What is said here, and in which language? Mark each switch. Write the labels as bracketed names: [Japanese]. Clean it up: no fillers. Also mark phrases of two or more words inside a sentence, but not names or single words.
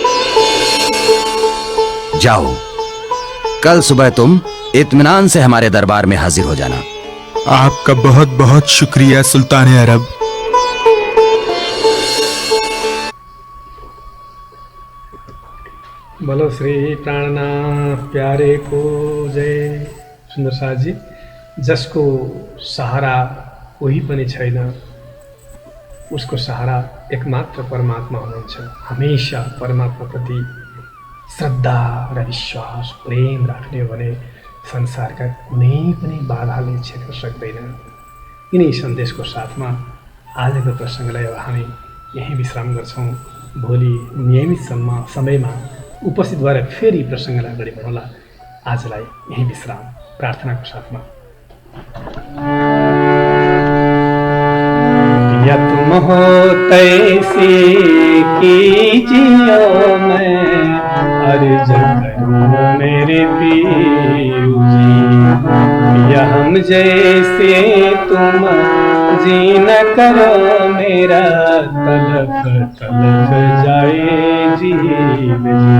[Hindi] जाओ, कल सुबह तुम इत्मीनान से हमारे दरबार में हाजिर हो जाना। आपका बहुत बहुत शुक्रिया सुल्तान अरब। बोलो श्री प्राणनाथ प्यारे को जय। [Nepali] सुन्दर साथजी, जसको सहारा कोही पनि छैन, उसको सहारा एकमात्र परमात्मा हुनुहुन्छ। हमेशा परमात्माप्रति श्रद्धा र विश्वास प्रेम राख्ने हो भने संसारका कुनै पनि बाधाले छेक्न सक्दैन। यिनै सन्देशको साथमा आजको प्रसङ्गलाई अब हामी यहीँ विश्राम गर्छौँ। भोलि नियमित समयमा उपस्थित भएर फेरि प्रसङ्गलाई अगाडि बढाउँला। आजलाई यहीँ विश्राम प्रार्थनाको साथमा। [Hindi] या तुम हो तैसे कीजियो, मैं अर्ज करूं मेरे पीरू जी। या हम जैसे तुम जी न करो, मेरा तलक तलक जाए जीव जी।